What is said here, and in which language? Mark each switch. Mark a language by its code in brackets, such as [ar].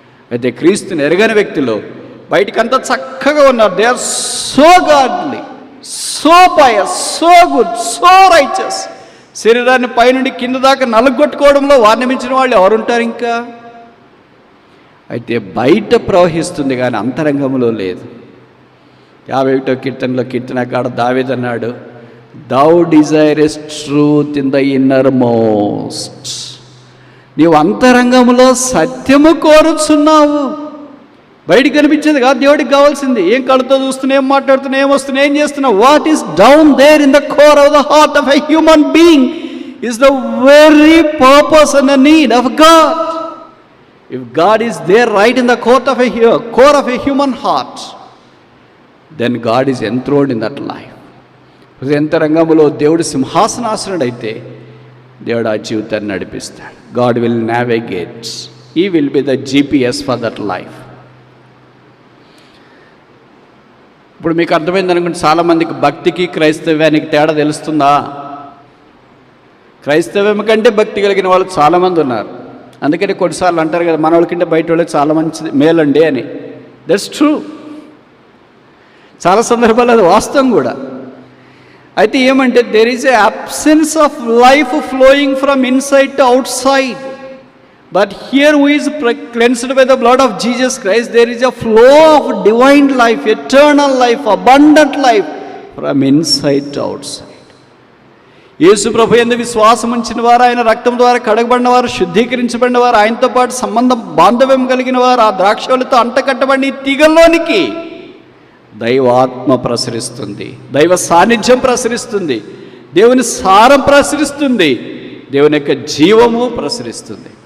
[te] అయితే క్రీస్తుని ఎరగని వ్యక్తిలో బయటికంతా చక్కగా ఉన్నారు. [en] They are so godly, so pious, so good, so righteous. [te] శరీరాన్ని పైనుండి కింద దాకా నలుగొట్టుకోవడంలో వారిని మించిన వాళ్ళు ఎవరుంటారు ఇంకా? అయితే బయట ప్రవహిస్తుంది కానీ అంతరంగంలో లేదు. 51వ కీర్తనలో కీర్తనకాడ దావీదు అన్నాడు, [en] thou desirest truth in the innermost. [te] నీవు అంతరంగంలో సత్యము కోరుచున్నావు. బయటికి కనిపించేది కాదు దేవుడికి కావాల్సింది. ఏం కళ్ళతో చూస్తున్నా, ఏం మాట్లాడుతున్నా, ఏం వస్తున్నా, ఏం చేస్తున్నావు? [en] What is down there in the core of the heart of a human being is the very purpose and the need of God. If God is there right in the core of a human heart, then God is enthroned in that life. [te] హృదయంతరంగంలో దేవుడు సింహాసనాసనుడైతే దేవుడు ఆ జీవితాన్ని నడిపిస్తాడు. [en] God will navigate. He will be the GPS for that life. [te] ఇప్పుడు మీకు అర్థమైంది అనుకుంటే చాలామందికి భక్తికి క్రైస్తవ్యానికి తేడా తెలుస్తుందా? క్రైస్తవ్యం కంటే భక్తి కలిగిన వాళ్ళు చాలామంది ఉన్నారు. అందుకని కొన్నిసార్లు అంటారు కదా, మన వాళ్ళకంటే బయట వాళ్ళకి చాలా మంచిది మేలండి అని. [en] That's true. [te] చాలా సందర్భాలు అది వాస్తవం కూడా. అయితే ఏమంటే [en] There is a absence of life flowing from inside to outside. But here who is cleansed by the blood of Jesus Christ, there is a flow of divine life, eternal life, abundant life from inside to outside. [te] యేసు ప్రభు యందు విశ్వాసం ఉంచిన వారు, ఆయన రక్తం ద్వారా కడగబడిన వారు, శుద్ధీకరించబడిన వారు, ఆయనతో పాటు సంబంధం బాంధవ్యం కలిగిన వారు, ఆ ద్రాక్షలతో అంటకట్టబడిన ఈ తీగల్లోనికి దైవాత్మ ప్రసరిస్తుంది, దైవ సాన్నిధ్యం ప్రసరిస్తుంది, దేవుని సారం ప్రసరిస్తుంది, దేవుని యొక్క జీవము ప్రసరిస్తుంది.